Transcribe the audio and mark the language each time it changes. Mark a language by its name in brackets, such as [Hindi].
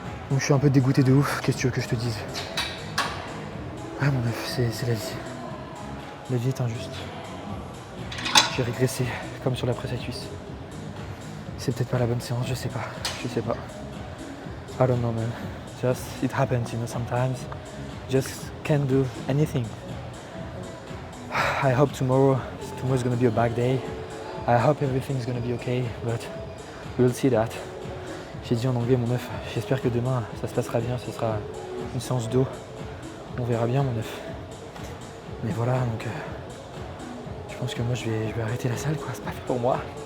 [French] Donc je suis un peu dégoûté de ouf, qu'est-ce que tu veux que je te dise? Ah mon œuf, c'est la vie. La vie est injuste. J'ai régressé, comme sur la presse à cuisse. C'est peut-être pas la bonne séance, je sais pas. [English] I don't know man. Just, it happens, you know, sometimes. Just can't do anything. I hope tomorrow's gonna be a bad day. I hope everything's gonna be okay, but we'll see that. [French] J'ai dit en anglais mon œuf, j'espère que demain ça se passera bien, ce sera une séance d'eau. On verra bien mon œuf. Mais voilà, donc je pense que moi je vais arrêter la salle quoi, c'est pas fait pour moi.